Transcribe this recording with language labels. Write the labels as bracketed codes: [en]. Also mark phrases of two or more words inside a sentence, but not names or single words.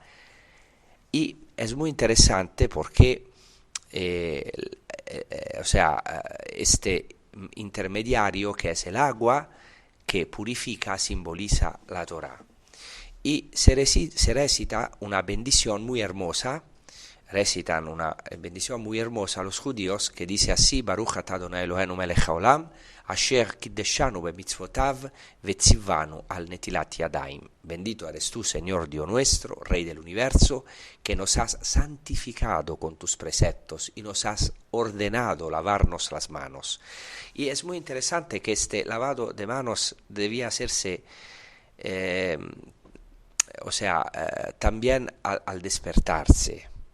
[es] Y es muy interesante porque este intermediario que es el agua que purifica simboliza la Torá. Y se recita una bendición muy hermosa, recitan una bendición muy hermosa a los judíos que dice así: [he] ברוך אתה אדוני אלוהינו מלך העולם, אשר קידשנו במצוותיו וציוונו על נטילת ידיים. [es] Bendito eres tú, Señor Dios nuestro, Rey del universo, que nos has santificado con tus preceptos y nos has ordenado lavarnos las manos. Y es muy interesante que este lavado de manos debía hacerse también al despertarse.